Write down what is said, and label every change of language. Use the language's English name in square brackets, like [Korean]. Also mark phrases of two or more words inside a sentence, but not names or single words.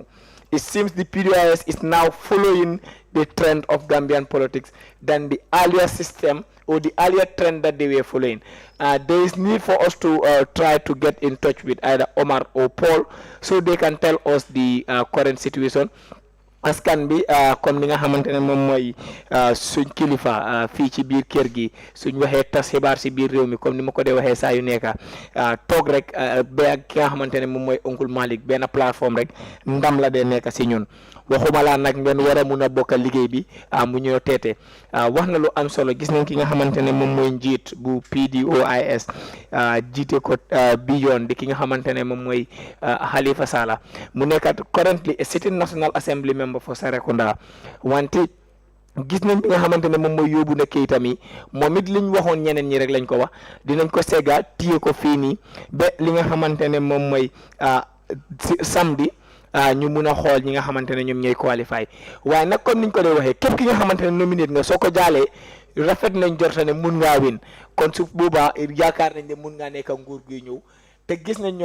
[English] It seems the PDYS is now following the trend of Gambian politics than the earlier system or the earlier trend that they were following. There is need for us to try to get in touch with either Omar or Paul so they can tell us the current situation. [Wolof] Askan bi comme ni nga xamantene mom moy suñ kilifa fi ci biir kër gi suñ waxé tas xibaar ci biir réew mi comme ni ma ko dé waxé sa yu nekk tok rek be ak ki nga xamantene mom moy Oncle Malik ben plateforme rek ndam la dé nekk ci ñun waxuma la nak ngeen wara mëna bokkal liggéey bi mu ñëw tété wax na lu am solo gis nañ ki nga xamantene mom moy njit bu PDOIS jité ko bi yoon di ki nga xamantene mom moy Halifa Sallah mu nekkat [English] currently a sitting National Assembly member for Serekunda [Wolof] wante gis nañ bi nga xamantene mom moy yobu na kayitam yi momit liñ waxon ñeneen ñi rek lañ ko wax dinañ ko séga tiyé ko fi ni be li nga xamantene mom moy samedi ñu mëna xol ñi nga xamantene ñom ñoy qualify waye nak comme niñ ko dé waxé képp ki nga xamantene nominate nga soko jalé rafet nañ jortane mën nga win kon su boba yaakar nañ ne mën nga nekk nguur guy ñew te gis nañ